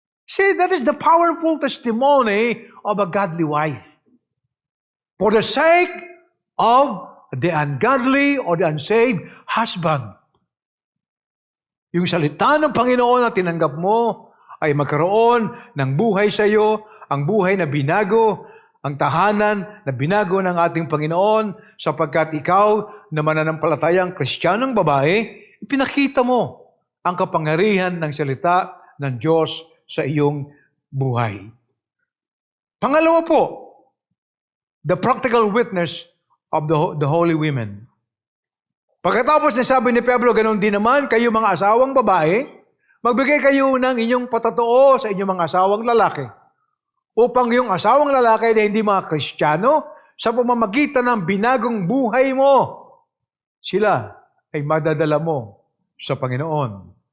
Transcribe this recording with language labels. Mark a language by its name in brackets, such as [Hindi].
[English] See, that is the powerful testimony of a godly wife. For the sake of the ungodly or the unsaved husband. [Filipino] Yung salita ng Panginoon na tinanggap mo ay magkaroon ng buhay sa iyo, ang buhay na binago, ang tahanan na binago ng ating Panginoon, sapagkat ikaw na mananampalatayang Kristiyanong babae, ipinakita mo ang kapangyarihan ng salita ng Diyos sa iyong buhay. Pangalawa po, [English] the practical witness of the holy women. [Filipino] Pagkatapos na sabi ni Pedro, ganoon din naman, kayo mga asawang babae, magbigay kayo ng inyong patotoo sa inyong mga asawang lalaki, upang yung asawang lalaki na hindi mga Kristiyano, sa pamamagitan ng binagong buhay mo, sila ay madadala mo sa Panginoon.